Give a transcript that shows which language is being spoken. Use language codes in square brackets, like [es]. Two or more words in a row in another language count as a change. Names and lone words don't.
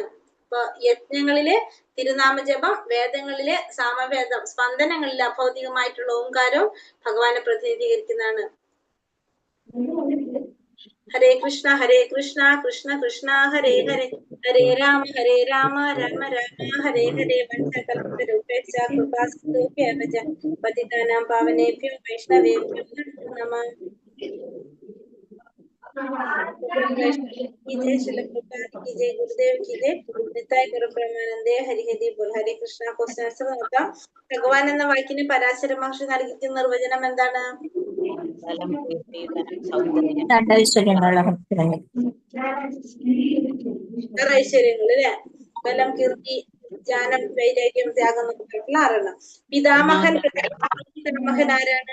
[ml] ഇപ്പൊ യജ്ഞങ്ങളിലെ തിരുനാമജപം, വേദങ്ങളിലെ സാമവേദം, സ്പന്ദനങ്ങളിലെ അഭൗതികമായിട്ടുള്ള ഓംകാരവും ഭഗവാനെ പ്രതിനിധീകരിക്കുന്നതാണ്. [sa] ഹരേ കൃഷ്ണ കൃഷ്ണ കൃഷ്ണ ഹരേ ഹരേ, ഹരേ രാമ രാമ രാമ ഹരേ ഹരേ. വത്സകൽപതരുപേക്ഷ കൃപാസിന്ധുഭ്യവച പതിതാനാം പാവനേഭ്യോ വൈഷ്ണവേഭ്യോ നമഃ. [hi] जय गुरुदेव की जय. [bn] নিতাই গৌরপ্রেমানন্দে হরি হরি বোল. [sa] ഹരേ കൃഷ്ണ. [ml] ക്വസ്റ്റ്യൻസ് നോക്കാം. ഭഗവാൻ എന്ന വാക്കിന് പരാശര മഹർഷി നൽകിയ നിർവചനം എന്താണ്? ഐശ്വര്യങ്ങൾ അല്ലെ. ബലം, കീർത്തി, ജ്ഞാനം, വൈരാഗ്യം, ത്യാഗം എന്നൊക്കെ പറഞ്ഞിട്ടുള്ള 6 പിതാമഹൻ പിതാമഹൻ ആരാണ്?